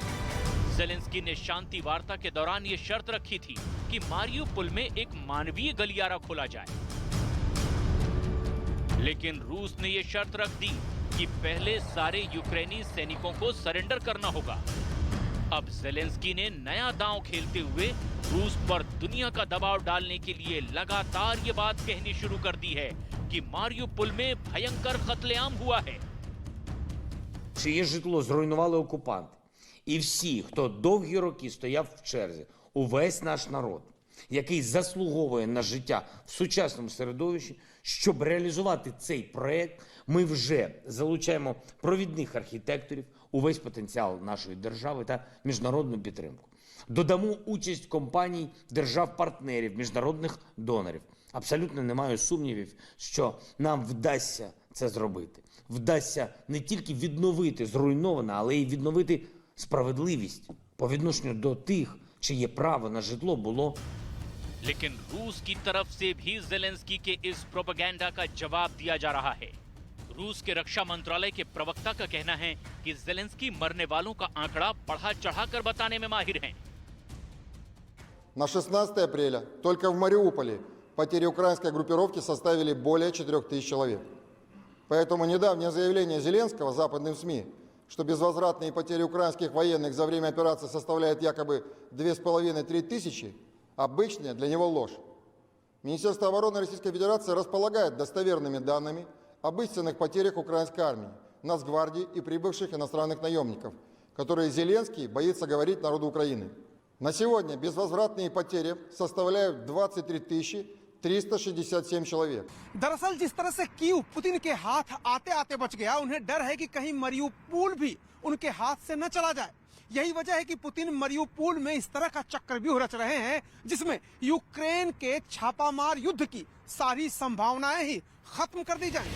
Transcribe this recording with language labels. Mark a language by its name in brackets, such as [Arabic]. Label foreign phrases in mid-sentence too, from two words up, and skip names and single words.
[Hindi] ज़ेलेंस्की ने शांति वार्ता के दौरान ये शर्त रखी थी कि मारियुपोल में एक मानवीय गलियारा खोला जाए, लेकिन रूस ने ये शर्त रख दी कि पहले सारे यूक्रेनी सैनिकों को सरेंडर करना होगा। अब ज़ेलेंस्की ने नया दांव खेलते हुए रूस पर दुनिया का दबाव डालने के लिए लगातार ये बात कहनी शुरू कर दी है कि मारियुपोल में भयंकर कत्लेआम हुआ है। [Ukrainian] Чиє житло зруйнували окупанти. І всі, хто довгі роки стояв в черзі, увесь наш народ, який заслуговує на життя в сучасному середовищі, щоб реалізувати цей проект, ми вже залучаємо провідних архітекторів, увесь потенціал нашої держави та міжнародну підтримку. Додамо участь компаній, держав-партнерів, міжнародних донорів. Абсолютно немає сумнівів, що нам вдасться це зробити. Вдасться не тільки відновити зруйноване, але й відновити справедливість по відношенню до тих, чи є право на житло, було [Hindi] लेकिन रूस की तरफ से भी जेलेंस्की के इस प्रोपेगेंडा का जवाब दिया जा रहा है। रूस के रक्षा मंत्रालय के प्रवक्ता का कहना है कि जेलेंस्की मरने वालों का आंकड़ा बढ़ा चढ़ाकर बताने में माहिर हैं। [Russian] На 16 апреля только в Мариуполе потери украинской группировки составили более 4000 человек. Поэтому недавнее заявление Зеленского западным СМИ, что безвозвратные потери украинских военных за время операции составляют якобы 2500–3 тысячи, обычная для него ложь. Министерство обороны Российской Федерации располагает достоверными данными об истинных потерях украинской армии, Нацгвардии и прибывших иностранных наемников, которые Зеленский боится говорить народу Украины. На сегодня безвозвратные потери составляют 23 367 человек. [Hindi] दरअसल जिस तरह से कीव पुतिन के हाथ आते आते बच गया, उन्हें डर है कि कहीं मरियुपोल भी उनके हाथ से न चला जाए। यही वजह है कि पुतिन मरियुपोल में इस तरह का चक्रव्यूह रच रहे हैं जिसमें यूक्रेन के छापामार युद्ध की सारी संभावनाएं ही खत्म कर दी जाएं।